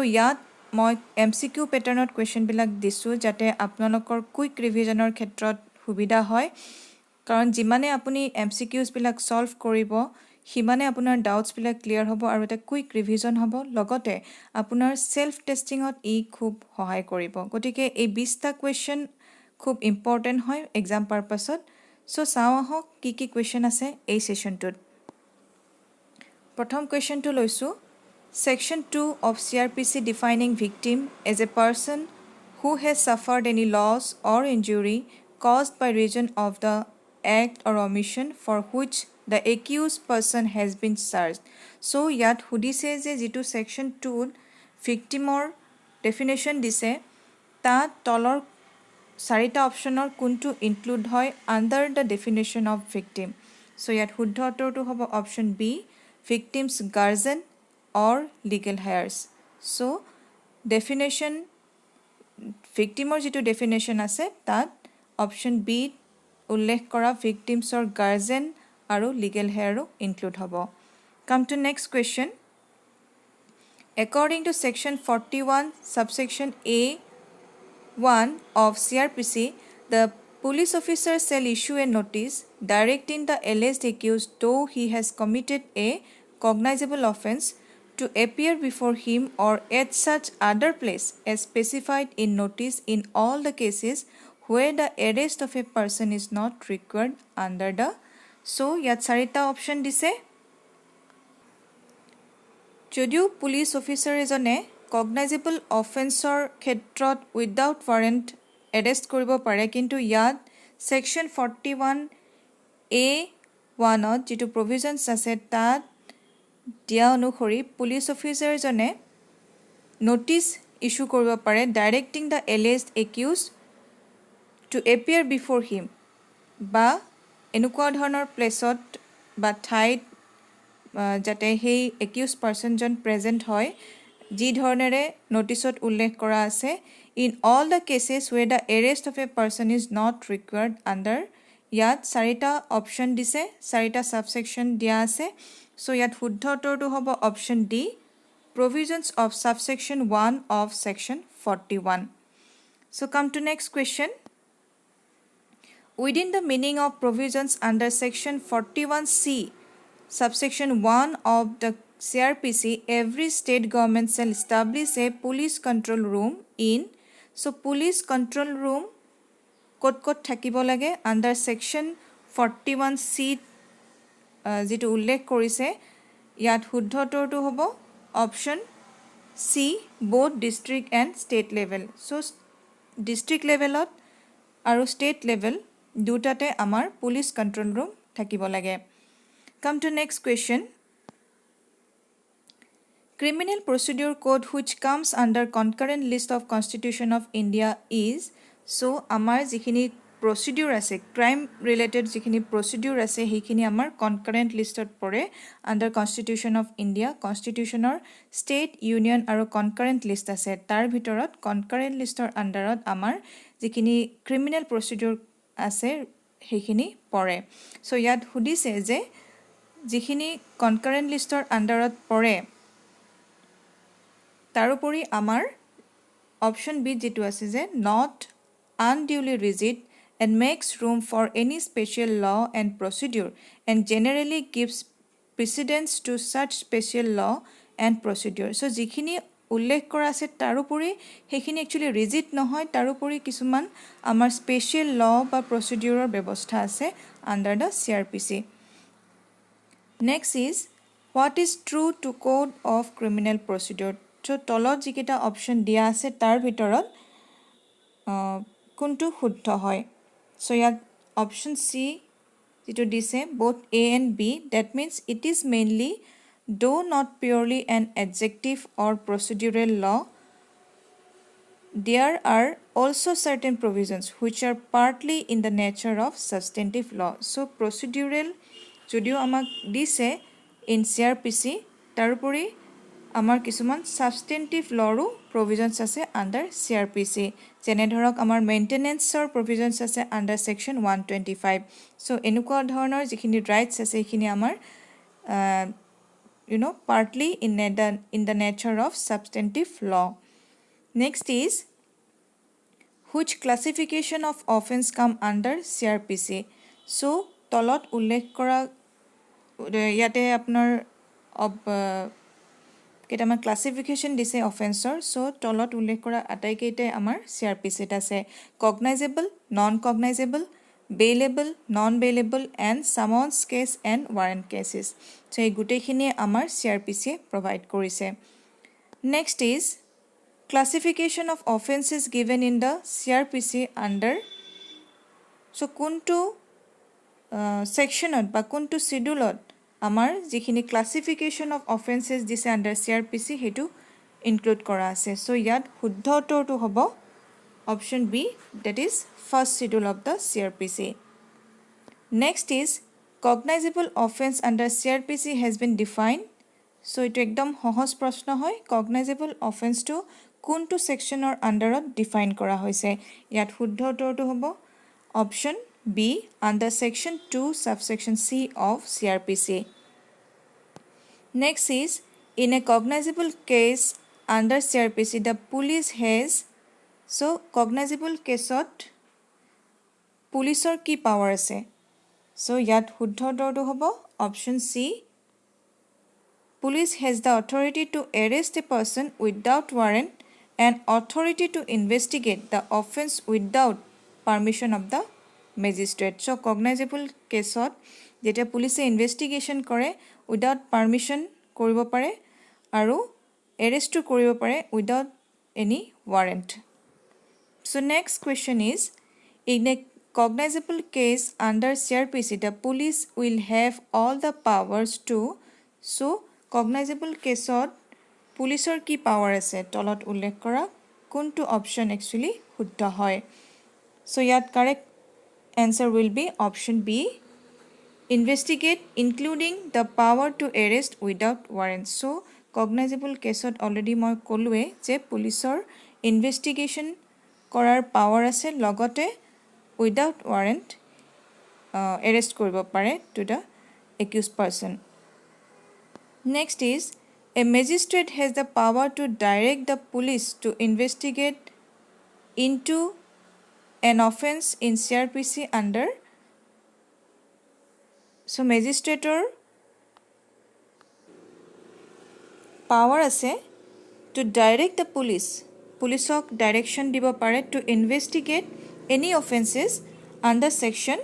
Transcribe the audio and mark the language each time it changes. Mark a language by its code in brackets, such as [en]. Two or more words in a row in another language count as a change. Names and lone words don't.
[as] ইয়াত মই [en] MCQ pattern question [as] বিলাক দিছো যাতে আপোনালোকৰ [en] quick revision [as] ক্ষেত্ৰত সুবিধা হয় কাৰণ যিমানে আপুনি MCQs বিলাক সলভ কৰিব হিমানে আপোনাৰ ডাউটস বিলাক ক্লিয়াৰ হ'ব আৰু এটা [en] quick revision [as] হ'ব লগতে আপোনাৰ [en] self testing [as] ই খুব সহায় কৰিব গতিকে এই 20টা কোৱেশ্চন খুব ইম্পৰ্টেন্ট হয় [en] exam purpose so [as] চাও আহক কি কোৱেশ্চন আছে এই সেশনটোত প্ৰথম কোৱেশ্চনটো লৈছো [en] Section 2 of Cr.P.C defining victim as a person who has suffered any loss or injury caused by reason of the act or omission for which the accused person has been charged. [as] So, yat hudise je jitu section 2 victimor definition dise ta tolor চাৰিটা অপচনৰ কোনটো ইনক্লুড হয় [en] under the definition of victim. So, [as] yat শুদ্ধ উত্তৰটো হ'ব [en] option B, victim's guardian or legal heirs. [as] So, definition victimor jitu definition আছে তাত [en] option B [as] উল্লেখ কৰা [en] victims or guardian [as] আৰু [en] legal heir include [as] হ'ব. [en] Come to next question. According to section 41 subsection A1 of Cr.P.C, the police officer shall issue a notice directing the alleged accused though he has committed a cognizable offence to appear before him or at such other place as specified in notice in all the cases where the arrest of a person is not required under the so [as] ইয়াত চাৰিটা option দিছে যদিও [en] police officer [as] এজনে [en] cognizable offence [as] ক্ষেত্ৰত [en] without warrant arrest [as] কৰিব পাৰে কিন্তু ইয়াত সেকশন 41A1 ত যেটো প্ৰভিজনছ আছে তাত দিয়া অনুসৰি [en] police officer [as] জনে [en] notice issue [as] কৰিব পাৰে [en] directing the alleged accused to appear before him [as] বা এনেকুৱা ধৰণৰ প্লেছত বা ঠাইত যাতে হেই [en] accused person [as] জন প্ৰেজেন্ট হয় যি ধৰণেৰে নোটিছত উল্লেখ কৰা আছে [en] in all the cases where the arrest of a person is not required [as] under ইয়াত চাৰিটা অপচন দিছে চাৰিটা সাবসেকশন দিয়া আছে সো ইয়াত শুদ্ধ উত্তৰটো হ'ব [en] option D provisions of subsection 1 of section 41 so come to next question within the meaning of provisions under section 41C subsection 1 of the Cr.P.C every state government shall establish a police control room in so police control room [as] কত থাকিব লাগে [en] under section 41C [as] যেটো উল্লেখ কৰিছে ইয়াত শুদ্ধ উত্তৰটো হ'ব [en] option C both district and state level so district levelত আৰু state level [as] দুটাতে আমাৰ [en] police control room [as] থাকিব লাগে [en] come to next question criminal procedure code which comes under concurrent list of constitution of India is so আমাৰ [as] যিখিনি procedure আছে [en] crime related [as] যিখিনি procedure আছে সেইখিনি আমাৰ [en] concurrent listত [as] পৰে [en] under constitution of India [as] constitutioner [en] state union [as] আৰু [en] concurrent list [as] আছে তাৰ ভিতৰত concurrent listor underত আমাৰ যিখিনি [en] criminal procedure [as] আছে সেইখিনি পৰে so ইয়াত সুধিছে যে যিখিনি concurrent listor underত পৰে তাৰোপৰি আমাৰ [en] option B [as] যেটো আছে যে [en] not unduly rigid and makes room for any special law and procedure and generally gives precedence to such special law and procedure [as] so যিখিনি উল্লেখ কৰা আছে তাৰোপৰি হেখিনি একচুয়ালি ৰিজিড নহয় তাৰোপৰি কিছুমান আমাৰ [en] special law [as] বা প্ৰসিডিউৰৰ ব্যৱস্থা আছে [en] under the Cr.P.C next is what is true to code of criminal procedure [as] so তলত যিকেটা অপচন দিয়া আছে তাৰ ভিতৰত কোনটো শুদ্ধ হয় [en] so [as] ইয়াত অপচন C যেটো দিছে [en] both A and B, that means it is mainly though not purely an adjective or procedural law, there are also certain provisions which are partly in the nature of substantive law. [as] So procedural যদিও আমাক দিছে [en] in Cr.P.C, [as] তাৰোপৰি আমাৰ কিছুমান [en] substantive law provisions [as] আছে [en] under Cr.P.C, [as] যেনে ধৰক আমাৰ [en] maintenance provisions [as] আছে [en] under section 125. [as] সো এনেকুৱা ধৰণৰ যিখিনি ৰাইটস আছে এইখিনি আমাৰ [en] partly in the nature of substantive law. Next is, which classification of offense come under Cr.P.C? [as] So তলত উল্লেখ কৰা ইয়াতে আপোনাৰ কেইটামান ক্লাসিফিকেশন দিছে অফেন্সৰ. সো তলত উল্লেখ কৰা আটাইকেইটাই আমাৰ Cr.P.C আছে. [en] cognizable, non cognizable, bailable, non-bailable and summons case and warrant cases. [as] So এই গোটেইখিনি আমাৰ Cr.P.C provide কৰিছে. [en] Next is classification of offenses given in the Cr.P.C under. [as] So কোনটো সেকশনত বা কোনটো শিডিউলত আমাৰ যিখিনি [en] classification of offenses [as] দিছে [en] under Cr.P.C [as] হেতু ইনক্লুড কৰা আছে. সো ইয়াত শুদ্ধ উত্তৰটো হ'ব অপশন বি, [en] that is first schedule of the Cr.P.C. Next is, cognizable offense under Cr.P.C has been defined. [as] So ইটো একদম সহজ প্ৰশ্ন হয়. [en] cognizable offense [as] to কোনটো সেকশনৰ আন্ডাৰত ডিফাইন কৰা হৈছে. ইয়াত শুদ্ধ উত্তৰটো হ'ব অপশন বি, [en] under section 2 subsection C of Cr.P.C. Next is, in a cognizable case under Cr.P.C the police has. [as] So [en] cognizable caseত [as] পুলিচৰ কি পাৱাৰ আছে. So ইয়াত শুদ্ধ উত্তৰটো হ'ব অপশন সি, [en] police has the authority to arrest a person without warrant and authority to investigate the offense without permission of the magistrate. [as] So [en] cognizable caseত [as] যেতিয়া পুলিচে ইনভেষ্টিগেশ্যন কৰে [en] without permission [as] কৰিব পাৰে আৰু এৰেষ্টটো কৰিব পাৰে [en] without any warrant. So next question is, in a cognizable case under Cr.P.C the police will have all the powers to. [as] So [en] cognizable caseত [as] পুলিচৰ কি পাৱাৰ আছে তলত উল্লেখ কৰা কোনটো অপশন একচুয়ালি শুদ্ধ হয়. [en] So ইয়াত correct answer will be option B, investigate including the power to arrest without warrant. [as] So [en] cognizable caseত [as] already মই ক'লোৱে যে পুলিচৰ ইনভেষ্টিগেশ্যন কৰাৰ পাৱাৰ আছে লগতে [en] without warrant [as] এৰেষ্ট কৰিব পাৰে [en] to the accused person. Next is, a magistrate has the power to direct the police to investigate into an offense in Cr.P.C under. So magistrateৰ power আছে to direct the police, [as] পুলিচক ডাইৰেকশন দিব পাৰে [en] to investigate any offenses under section.